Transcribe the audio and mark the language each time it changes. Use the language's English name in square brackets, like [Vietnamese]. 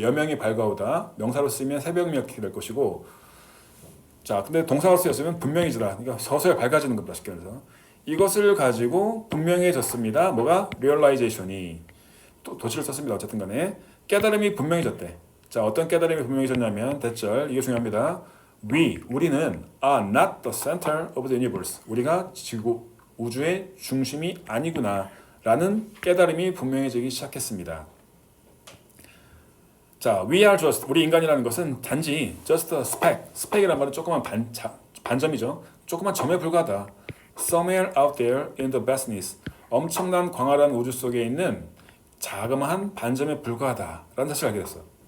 [Korean] 여명이 밝아오다 명사로 쓰면 새벽녘이 될 것이고 근데 동사로 쓰였으면 분명해지다. 그러니까 서서히 밝아지는 겁니다. 쉽게 말해서 이것을 가지고 분명해졌습니다. 뭐가? realization이 도치를 썼습니다. 어쨌든 간에 깨달음이 분명해졌대. 어떤 깨달음이 분명해졌냐면 대절 이게 중요합니다. 우리는 [English] are not the center of the universe. [Korean] 우리가 우주의 중심이 아니구나 라는 깨달음이 분명해지기 시작했습니다. 자, [English] we are just, [Korean] 우리 인간이라는 것은 단지 [English] just a speck, [Korean] speck이란 말은 조그만 반점이죠. 조그만 점에 불과하다. [English] Somewhere out there in the vastness, [Korean] 엄청난 광활한 우주 속에 있는 자그마한 반점에 불과하다라는 사실을 알게 됐어.